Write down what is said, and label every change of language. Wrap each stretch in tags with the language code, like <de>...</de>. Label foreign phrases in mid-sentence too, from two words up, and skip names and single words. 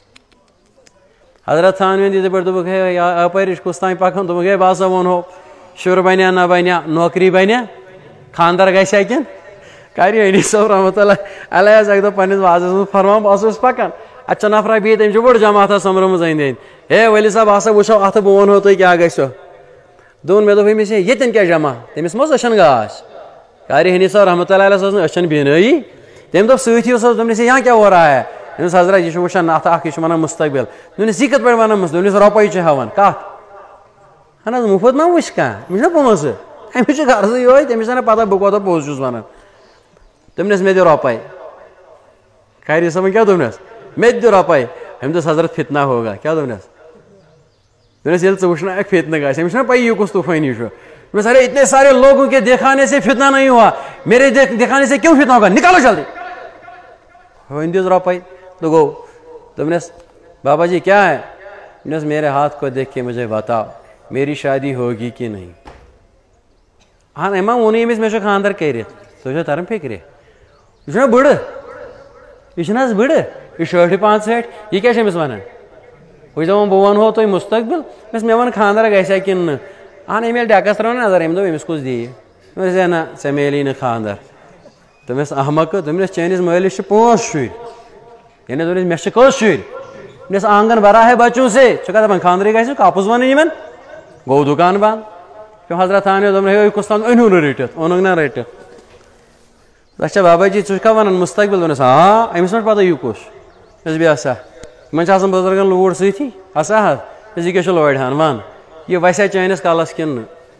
<ks>حضرت تھانویَن یِتھٕے پٲٹھۍ دوٚپُکھ ہے اَپٲرۍ کُس تانۍ پَکان دوٚپُکھ ہے بہٕ ہسا ووٚنہو شُر بَنیا نہ بَنیا نوکری بَنیا خانٛدر گژھِ کِنہٕ کَرِ أنیٖس صٲب رحمتہ اللہ علیہ حظ اَکہِ دۄہ پنٛنِس وازَس منٛز فرمان بہٕ ہسا اوسُس پَکان اَتہِ چھِ نفرا بِہِتھ تٔمۍ چھُ بٔڑ جماعتھا سوٚمبرٲمٕژ أنٛدۍ أنٛدۍ ہے ؤلی صٲب ہسا وٕچھو اَتھٕ بہٕ وَنہو تۄہہِ کیٛاہ گژھیو دوٚپُن مےٚ دوٚپ أمِس ہے ییٚتٮ۪ن کیٛاہ جمع تٔمِس ما اوس أچھَن گاش کَرِ حنیٖف صٲب رحمتہ اللہ علیہس ٲس نہٕ أچھَن بیٖنٲیی تٔمۍ دوٚپ سۭتی اوس دوٚپنَس ہے</ks> <ur>یہاں کیٛاہ ہو رہا ہے</ur> <ks>دوٚپنَس حضرت یہِ چھُ وٕچھان اَتھ اکھ یہِ چھُ وَنان مُستقبِل دوٚپنَس یہِ کِتھ پٲٹھۍ وَنان دوٚپنَس رۄپَے چھِ ہٮ۪وان کَتھ اہن حظ مُفت ما وٕچھ کانٛہہ أمِس چھُنہ پونٛسہٕ أمِس چھُ غرضٕے یِہوٚے تٔمِس چھَنہ پتہ بہٕ کوتاہ پوٚز چھُس وَنان دوٚپنَس مےٚ دِ رۄپَے خیری صٲبن کیٛاہ دوٚپنَس مےٚ تہِ دِ رۄپَے أمۍ دوٚپ حضرت</ks> <ur>فتنا ہوگا</ur> <ks>کیٛاہ دوٚپنَس دوٚپنَس ییٚلہِ ژٕ وٕچھناوکھ فتنہٕ گژھِ أمِس چھُنہ پَیی یہِ کُس طوٗفٲنی چھُ دوٚپنَس</ks> <ur>ارے اتنے سارے لوگوں کے دکھانے سے فتنہ نہیں ہوا میرے دکھانے سے کیوں فتنہ ہوگا نکالو جلدی</ur> <ks>وۄنۍ دِژ رۄپَے تو گوٚو دوٚپنَس</ks> <ur>بابا جی کیا ہے</ur> <ks>دوٚپنَس</ks> <ur>میرے ہاتھ کو دیکھ کے مجھے بتاؤ میری شادی ہوگی کہ نہیں</ur> <ks>اہن أمۍ ما ووٚنُے أمِس مےٚ چھُ خانٛدر کٔرِتھ تُہۍ چھو تران فِکرِ یہِ چھُنہ بٕڑٕ یہِ چھُنہ حظ بٕڑٕ یہِ 60-65 یہِ کیٛاہ چھِ أمِس وَنان ہُہ چھِ دَپان بہٕ وَنہو تۄہہِ مُستقبِل دوٚپنَس مےٚ وَن خانٛدر گژھیا کِنہٕ نہٕ اہن أمۍ ییٚلہِ ڈٮ۪کَس ترٛٲو نظر أمۍ دوٚپ أمِس کُس دِیہِ دوٚپنَس ہے نہ ژےٚ میلی نہٕ خانٛدر دوٚپنَس احمقہٕ دوٚپنَس چٲنِس مٲلِس چھِ 5 شُرۍ یعنی دوٚپنَس مےٚ چھِ کٔژ شُرۍ دوٚپنَس</ks> <ur>آنٛگن بھرا ہے بچوں سے</ur> <ks>ژٕ کیٛاہ دَپان خانٛدرٕے گژھِ کاپُز وَنٕنۍ یِمن گوٚو دُکان بنٛد پیوٚو حضرت تھانوی دوٚپُن ہے کُس تام أنۍہوٗ نہٕ رٔٹِتھ اوٚنُکھ نہ رٔٹِتھ اچھا بابا جی ژٕ چھُکھا وَنان مُستقبِل دوٚپنَس آ أمِس ما چھِ پَتہ یہِ کُس دوٚپنَس بیٚیہِ ہسا یِمن چھِ آسان بُزرگن لوٗر سۭتی ہسا حظ دوٚپنَس یہِ کیٛاہ چھُ لورِ ہان وَن یہِ وَسیا چٲنِس کَلس کِنہٕ نہٕ</ks>